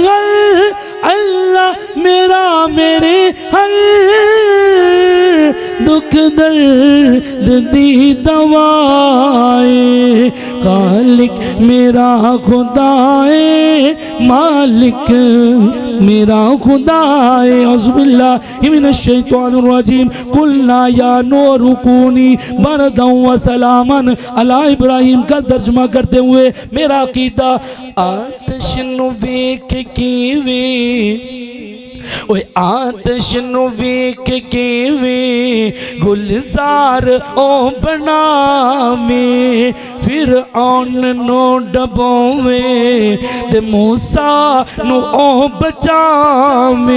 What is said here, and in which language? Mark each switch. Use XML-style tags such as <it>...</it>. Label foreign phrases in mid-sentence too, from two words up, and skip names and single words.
<pa>ہر اللہ میرا میرے ہر دکھ درد دی دوائے، خالق میرا خدائے، مالک میرا خدائے.</pa> <ar>أعوذ بالله من الشيطان الرجيم. قلنا يا نار كوني بردا وسلاما على إبراهيم</ar> <ur>کا ترجمہ کرتے ہوئے</ur> <pa>میرا عقیدہ آتش نوں ویکھ کیویں، اوئے آتش نوں ویکھ کیویں گلزار او بناوے، فیر عون نوں ڈبووے تے موسیٰ نوں او بچاوے.</pa>